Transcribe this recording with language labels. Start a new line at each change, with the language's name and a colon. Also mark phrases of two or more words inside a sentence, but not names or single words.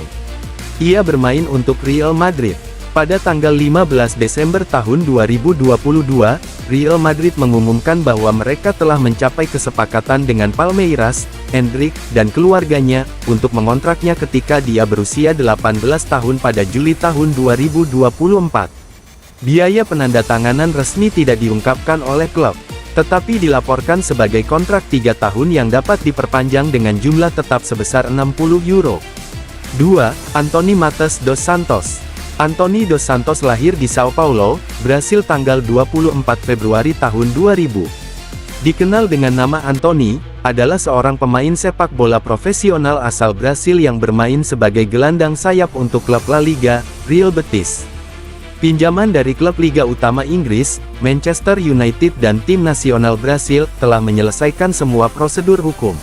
Indonesian: Ia bermain untuk Real Madrid. Pada tanggal 15 Desember tahun 2022, Real Madrid mengumumkan bahwa mereka telah mencapai kesepakatan dengan Palmeiras, Endrick, dan keluarganya, untuk mengontraknya ketika dia berusia 18 tahun pada Juli tahun 2024. Biaya penandatanganan resmi tidak diungkapkan oleh klub, tetapi dilaporkan sebagai kontrak 3 tahun yang dapat diperpanjang dengan jumlah tetap sebesar €60. 2. Anthony Matheus dos Santos. Anthony dos Santos lahir di Sao Paulo, Brasil tanggal 24 Februari tahun 2000. Dikenal dengan nama Anthony, adalah seorang pemain sepak bola profesional asal Brasil yang bermain sebagai gelandang sayap untuk klub La Liga, Real Betis. Pinjaman dari klub Liga Utama Inggris, Manchester United dan tim nasional Brasil, telah menyelesaikan semua prosedur hukum.